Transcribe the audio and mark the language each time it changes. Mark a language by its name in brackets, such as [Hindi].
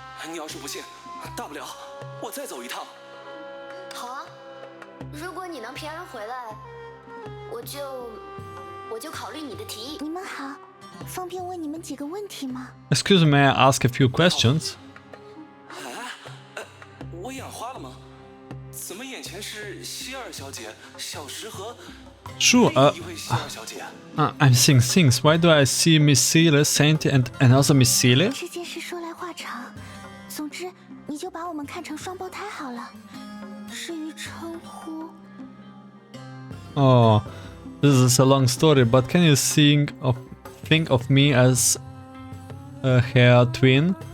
[Chinese] 你要是不信，大不了我再走一趟。好啊，如果你能平安回来，我就考虑你的提议。你们好，方便问你们几个问题吗？ [English] Excuse me, may I ask a few questions? [Chinese] 我眼花了吗？怎么眼前是希尔小姐、小石和 [English] Sure, [Chinese] 另一位希尔小姐？ [English] I'm seeing things. Why do I see Miss Seele, Saint, and another Miss Seele? [Chinese] 这件事说来话长，总之你就把我们看成双胞胎好了。至于称呼， [English] Oh, This is a long story, but can you think of me as her twin?